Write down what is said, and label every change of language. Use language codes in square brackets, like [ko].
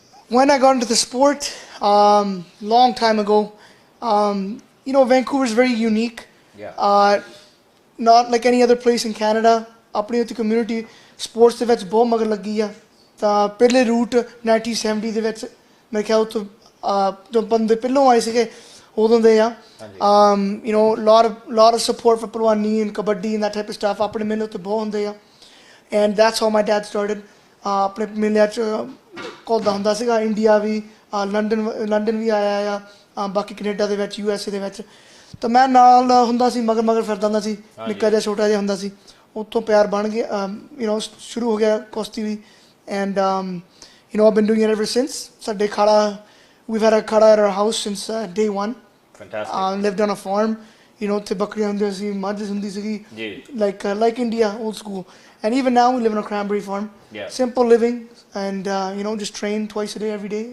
[en] When I got into the sport, long time ago, you know, Vancouver is very unique. Yeah. Not like any other place in Canada. [pa] अपनी उस community sports ਦੇ ਵਿੱਚ ਬਹੁਤ ਮਗਰ ਲੱਗੀ ਆ ਤਾਂ ਪਹਿਲੇ route 1970 ਦੇ ਵਿੱਚ ਮੇਰੇ ਖਿਆਲ ਤੋਂ ਜੋ ਬੰਦੇ ਪਹਿਲੋਂ ਆਏ ਸੀਗੇ ਉਦੋਂ ਦੇ ਆ [en] you know, lot of support for Pulwani and Kabaddi and that type of stuff. [pa] ਆਪਣੇ ਮੇਲੇ ਉੱਤੇ ਬਹੁਤ ਹੁੰਦੇ ਆ [en] and that's how my dad started. [pa] ਆਪਣੇ ਮੇਲਿਆਂ 'ਚ ਘੁਲਦਾ ਹੁੰਦਾ ਸੀਗਾ ਇੰਡੀਆ ਵੀ ਲੰਡਨ ਵੀ ਆਇਆ ਆ ਬਾਕੀ ਕੈਨੇਡਾ ਦੇ ਵਿੱਚ USA ਦੇ ਵਿੱਚ ਤਾਂ ਮੈਂ ਨਾਲ ਹੁੰਦਾ ਸੀ ਮਗਰ ਫਿਰਦਾ ਹੁੰਦਾ ਸੀ ਨਿੱਕਾ ਜਿਹਾ ਛੋਟਾ ਜਿਹਾ ਹੁੰਦਾ ਸੀ ਉੱਥੋਂ ਪਿਆਰ ਬਣ ਗਿਆ you know ਸ਼ੁਰੂ ਹੋ ਗਿਆ ਕੁਸ਼ਤੀ ਵੀ [en] and you know I've been doing it ever since. [pa] ਸਾਡੇ ਖਾੜਾ [en] we've had a khada at our house since day one. Fantastic. Lived on a farm, you know [pa] ਉੱਥੇ ਬੱਕਰੀਆਂ ਹੁੰਦੀਆਂ ਸੀ ਮੱਝ ਹੁੰਦੀ ਸੀਗੀ [en] like India old school. And even now we live on a cranberry farm. Yeah. Simple living and you know just train twice a day every day.